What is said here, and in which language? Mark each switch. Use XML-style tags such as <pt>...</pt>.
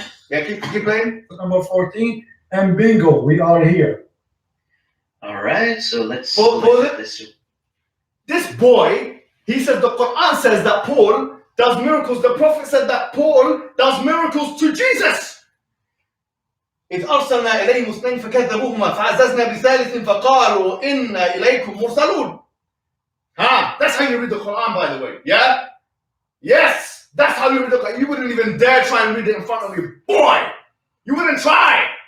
<en>Yeah, keep playing. Number 14, and bingo, we are here. All right, so let's Pause it. this. This boy, he says the Quran says that Paul does miracles. The Prophet said that Paul does miracles to Jesus.</en> <ar>إذ أرسلنا إليهم اثنين فكذبوهما فعززنا بثالث فقالوا إنا إليكم مرسلون.</ar> <en>That's how you read the Quran, by the way. Yeah? Yes, that's how you read the Quran. You wouldn't even dare try and read it in front of me, boy. You wouldn't try.</en>